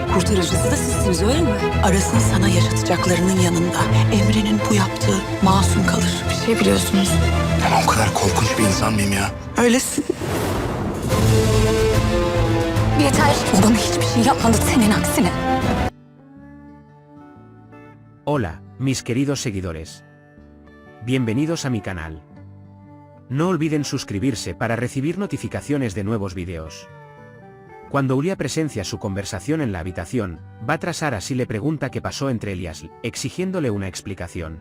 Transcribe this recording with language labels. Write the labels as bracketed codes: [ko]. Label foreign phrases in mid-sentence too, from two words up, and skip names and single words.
[tr] Kurtarıcısı da sizsiniz öyle mi? Aras'ın sana yaşatacaklarının yanında Emre'nin bu yaptığı masum kalır. Bir şey biliyorsunuz. Ben o kadar korkunç bir insan mıyım ya? Öylesin. Yeter. O bana hiçbir şey yapmadı senin aksine. [es] Hola, mis queridos seguidores. Bienvenidos a mi canal. No olviden suscribirse para recibir notificaciones de nuevos videos. Cuando Ulia presencia su conversación en la habitación, va tras Aras y le pregunta qué pasó entre él y Asl, exigiéndole una explicación.